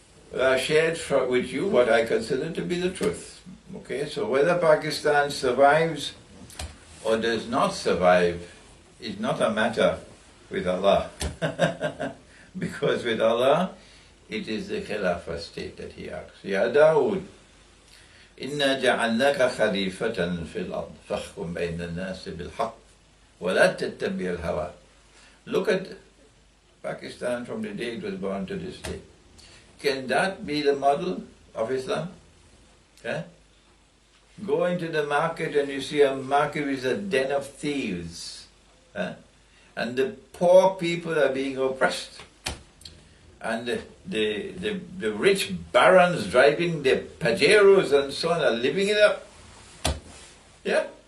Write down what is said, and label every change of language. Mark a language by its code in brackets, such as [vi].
[en] But I shared with you what I consider to be the truth. Okay, so whether Pakistan survives or does not survive is not a matter with Allah. Because with Allah, it is the Khilafah state that He asks. [ar] Ya Dawood, إِنَّا جَعَلْنَاكَ خَلِيفَةً فِي الْأَرْضِ فَاحْكُمْ بَيْنَ النَّاسِ بِالْحَقِّ وَلَا تَتَّبِعِ الْهَوَىٰ. [en] Look at Pakistan from the day it was born to this day. Can that be the model of Islam? Okay? Go into the market and you see a market is a den of thieves. And the poor people are being oppressed. And the rich barons driving their Pajeros and so on are living it up. Yeah?